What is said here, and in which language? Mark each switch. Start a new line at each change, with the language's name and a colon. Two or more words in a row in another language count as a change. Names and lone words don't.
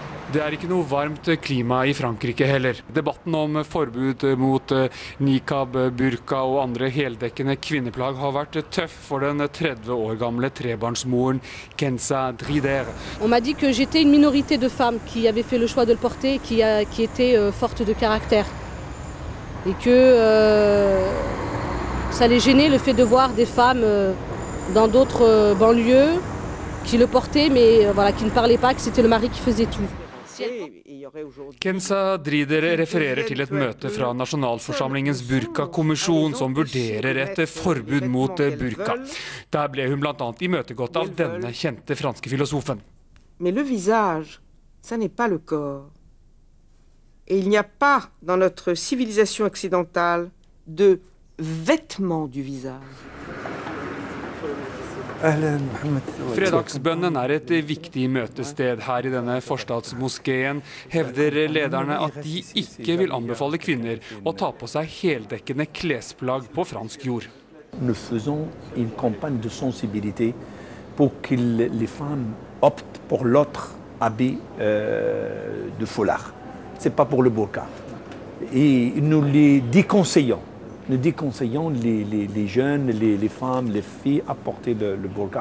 Norwegian: Det er ikke noe varmt klima i Frankrike heller. Debatten om forbud mot nikab, burka og andre heldekkende kvinneplagg har vært tøff for den 30 år gamle trebarnsmoren Kenza Drider.
French: On m'a dit que j'étais une minorité de femmes qui avaient fait le choix de le porter, qui étaient fortes de caractère. Et que ça les gênait le fait de voir des femmes dans d'autres banlieues qui le portaient, mais voilà, qui ne parlaient pas, que c'était le mari qui faisait tout.
Norwegian: Kenza Drider refererer til et møte fra Nasjonalforsamlingens burkakommisjon som vurderer et forbud mot burka. Der ble hun blant annet imøtegått av denne kjente franske filosofen.
French: Mais le visage, ça n'est pas le corps. Et il n'y a pas dans notre civilisation occidentale de vêtements du visage.
Norwegian: Fredagsbønnen er et viktig møtested her i denne forstadsmoskeen, hevder lederne at de ikke vil anbefale kvinner å ta på seg heldekkende klesplagg på fransk jord.
French: Nous faisons une campagne de sensibilité pour que les femmes optent pour l'autre habit de foulard. Ce n'est pas pour le burqa. Et nous les déconseillons. Nous déconseillons les jeunes, les femmes, les filles à porter le burqa.